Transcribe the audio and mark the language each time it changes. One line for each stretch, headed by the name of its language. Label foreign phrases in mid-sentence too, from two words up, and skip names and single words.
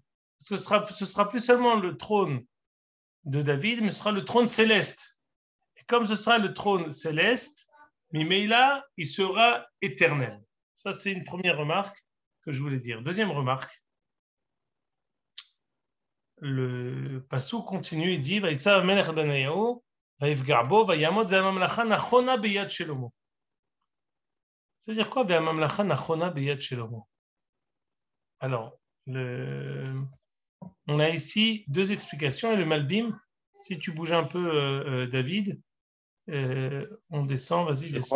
French: Parce que ce sera plus seulement le trône de David, mais ce sera le trône céleste. Et comme ce sera le trône céleste, Mimeila, il sera éternel. Ça, c'est une première remarque que je voulais dire. Deuxième remarque, le passou continue, il dit
Hebrew: ויצו מלך בניהו ויפגע בו וימת והממלכה נכונה ביד שלמה.
French: Ça veut dire quoi
Hebrew: והממלכה נכונה ביד שלמה?
French: Alors, on a ici 2 explications et le Malbim, si tu bouges un peu, David, on descend, vas-y, descends.